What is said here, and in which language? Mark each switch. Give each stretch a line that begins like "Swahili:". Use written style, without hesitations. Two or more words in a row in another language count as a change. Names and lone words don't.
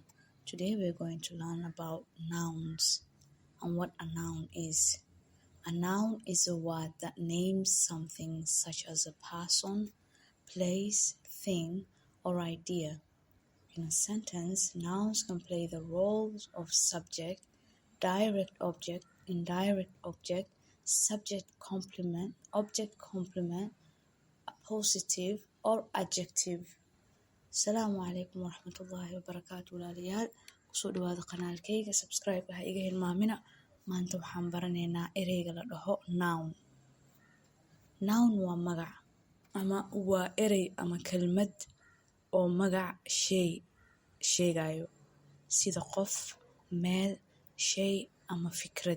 English: Today we're going to learn about nouns and what a noun is. A noun is a word that names something such as a person, place, thing or idea. In a sentence, nouns can play the roles of subject, direct object, indirect object, subject complement, object complement, appositive or adjective.
Arabic: السلام عليكم ورحمة الله وبركاته walaalayaal.
Somali: Kusoo dhawaada kanaalkayga, subscribe ha iga hilmaamina. Maanta waxaan baranaynaa ereyga la dhaho noun. Noun waa magac ama waa erey ama kelmad oo magac shay sheegayo sida qof, meel, shay ama fikrad.